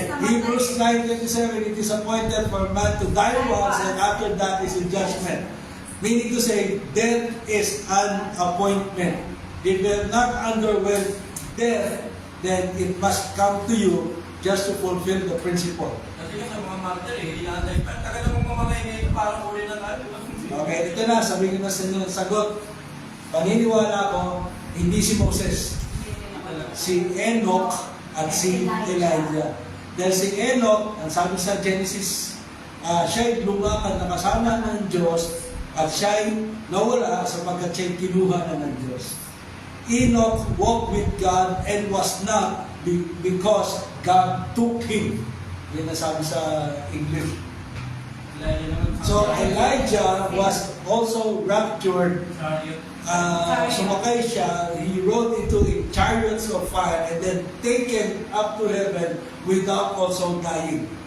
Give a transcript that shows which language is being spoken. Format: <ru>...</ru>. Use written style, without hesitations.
<en>Hebrews 9:27, it is appointed for man to die once, and after that is the judgment. Meaning to say, death is an appointment. If you have not underwent death, then it must come to you just to fulfill the principle.</en> <tl>Kasi yung sa mga martyr eh, hindi na tagal namang mamatay ngayon, parang uli na tayo. Okay, ito na, sabihin ko na sa inyo ang sagot. Paniniwala ko, hindi si Moses, si Enoch at si Elijah. Dahil si Enoch, ang sabi sa Genesis, siya'y lumakad na kasama ng Diyos at siya'y nawala sapagkat siya'y kinuha na ng Diyos.</tl> <en>Enoch walked with God and was not because God took him.</en> <tl>Yan ang sabi sa</tl> <en>English. So Elijah was also raptured.</en> <tl>Sumakay siya,</tl> <en>he rode into the chariots of fire and then taken up to heaven without also dying.</en>